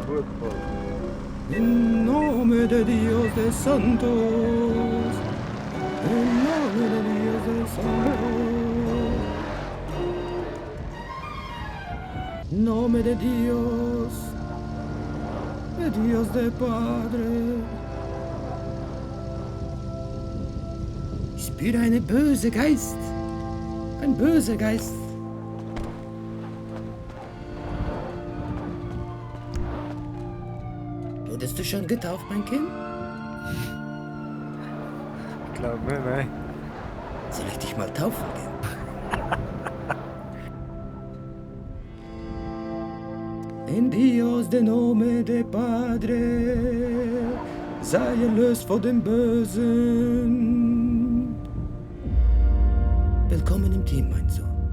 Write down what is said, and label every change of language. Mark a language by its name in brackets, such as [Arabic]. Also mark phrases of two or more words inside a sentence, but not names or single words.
[Spanish] en nome de Dios de Santos, en nome de Dios de Santos, nome de Dios de Padre. [German] Ich spüre eine böse Geist. Ein böser Geist. Wurdest du schon getauft, mein Kind? glaube, nein. Soll ich dich mal taufen gehen? [Spanish] En Dios de nome de Padre, [German] sei erlöst vor dem Bösen. Willkommen im Team, mein Sohn.